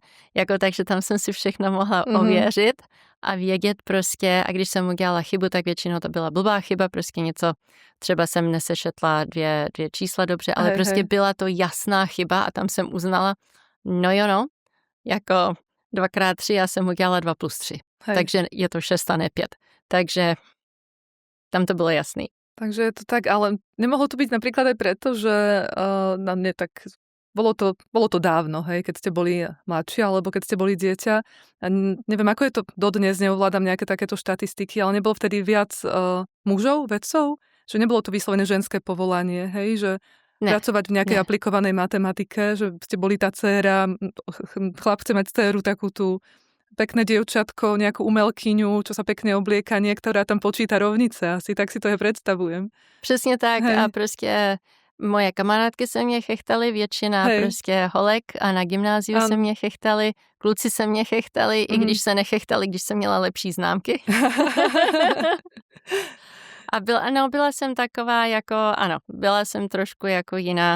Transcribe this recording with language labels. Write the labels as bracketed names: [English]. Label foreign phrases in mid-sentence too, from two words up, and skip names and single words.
[Czech] Jako, takže tam jsem si všechno mohla ověřit a vědět prostě, a když jsem udělala chybu, tak většinou to byla blbá chyba, prostě něco, třeba jsem nesešetla dvě čísla dobře, ale prostě byla to jasná chyba a tam jsem uznala, no, jako 2x3 já jsem udělala 2+3. Takže je to 6 a ne 5. Takže tam to bylo jasný. [Slovak] Takže je to tak, ale nemohlo to byť napríklad aj preto, že na mne tak bolo to dávno, hej, keď ste boli mladší, alebo keď ste boli dieťa. A neviem, ako je to dodnes, neovládam nejaké takéto štatistiky, ale nebolo vtedy viac mužov, vedcov? Že nebolo to vyslovené ženské povolanie, hej, že pracovať v nejakej aplikovanej matematike, že ste boli tá dcéra, chlap chce mať dcéru takú tú pekné dievčatko, nejakú umelkyňu, čo sa pekne oblieka, niektorá tam počíta rovnice, asi tak si to je predstavujem. [Czech] Přesně tak a prostě moje kamarádky se mě chechtali, většina prostě holek a na gymnáziu se mě chechtali, kluci se mě chechtali, i když se nechechtali, když jsem měla lepší známky. A byla jsem taková jako, byla jsem trošku jako jiná.